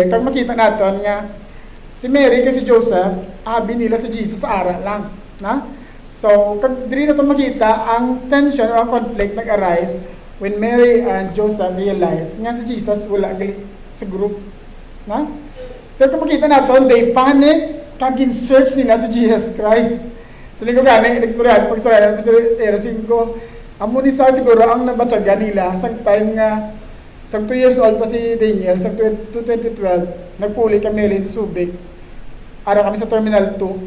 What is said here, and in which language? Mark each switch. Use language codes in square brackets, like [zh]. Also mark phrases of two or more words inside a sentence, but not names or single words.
[hil] Kag makita naton nga si Mary kay si Joseph, abi nila si Jesus ara lang, na? So kag diri naton makita ang tension or ang conflict nag-arise [en] when Mary and Joseph realized [hil] nga si Jesus wala gali sa group, na? Pero kung makita natin, [en] they panic, [hil] kag in-search nila si Jesus Christ. So, hindi ko gani, nag-storyan, amo ni sa siguro ang nabatsaga nila, sang time nga, sang [en] 2 years old [hil] pa si Daniel, sang 2012, nagpuli kami rin sa Subic, ara kami sa Terminal 2,